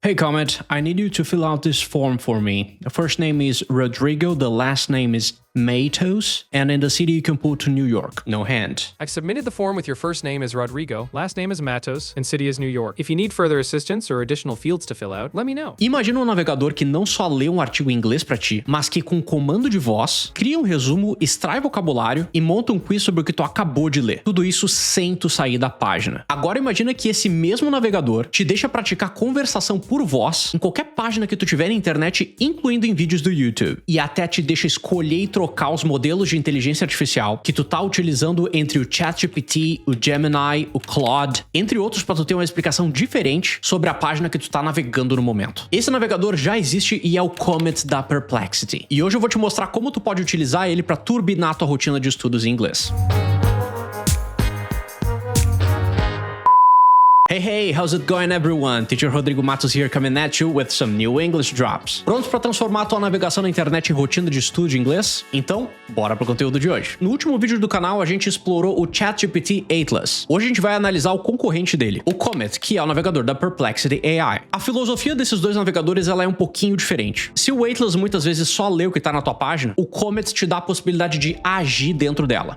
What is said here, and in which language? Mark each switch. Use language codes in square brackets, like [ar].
[en] Hey Comet, I need you to fill out this form for me. The first name is Rodrigo, the last name is Matos, and in the city you can put New York, no hand. I've submitted the form with your first name as Rodrigo, last name is Matos, and city is New York. If you need further assistance or additional fields to fill out, let me know. [pt] Imagina um navegador que não só lê um artigo em inglês pra ti, mas que com comando de voz, cria um resumo, extrai vocabulário e monta um quiz sobre o que tu acabou de ler. Tudo isso sem tu sair da página. Agora imagina que esse mesmo navegador te deixa praticar conversação por voz em qualquer página que tu tiver na internet, incluindo em vídeos do YouTube. E até te deixa escolher e trocar os modelos de inteligência artificial que tu tá utilizando entre o ChatGPT, o Gemini, o Claude, entre outros, para tu ter uma explicação diferente sobre a página que tu tá navegando no momento. Esse navegador já existe e é o Comet da Perplexity. E hoje eu vou te mostrar como tu pode utilizar ele para turbinar a tua rotina de estudos em inglês. [en] Hey, how's it going everyone? Teacher Rodrigo Matos here coming at you with some new English drops. [pt] Prontos para transformar a tua navegação na internet em rotina de estudo de inglês? Então, bora pro conteúdo de hoje. No último vídeo do canal, a gente explorou o ChatGPT Atlas. Hoje a gente vai analisar o concorrente dele, o Comet, que é o navegador da Perplexity AI. A filosofia desses dois navegadores ela é um pouquinho diferente. Se o Atlas muitas vezes só lê o que tá na tua página, o Comet te dá a possibilidade de agir dentro dela.